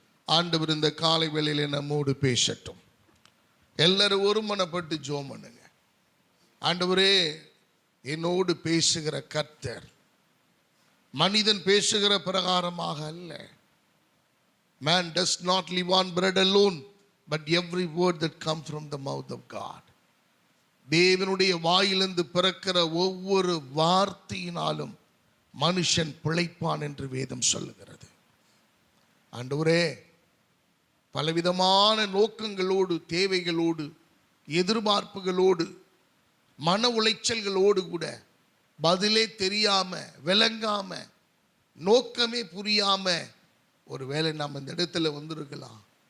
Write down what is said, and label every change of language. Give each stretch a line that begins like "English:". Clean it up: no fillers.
Tamil: ஆண்டவர் இந்த காலை வேளையிலே நம்மோடு பேசட்டும். எல்லாரும் ஒருமனப்பட்டு ஜெபம் பண்ணுங்க. ஆண்டவரே, என்னோடு பேசுகிற கர்த்தர் மனிதன் பேசுகிற பிரகாரமாக அல்ல.
English: Man does not live on bread alone, but every word that comes from the mouth of God.
Tamil: தேவனுடைய வாயிலிருந்து பிறக்கிற ஒவ்வொரு வார்த்தையினாலும் மனுஷன் பிழைப்பான் என்று வேதம் சொல்லுகிறது. ஆண்டவரே, பலவிதமான நோக்கங்களோடு, தேவைகளோடு, எதிர்பார்ப்புகளோடு, மன உளைச்சல்களோடு கூட பதிலே தெரியாம, விளங்காம, நோக்கமே புரியாம ஒருவேளை நாம் இந்த இடத்துல வந்திருக்கலாம்.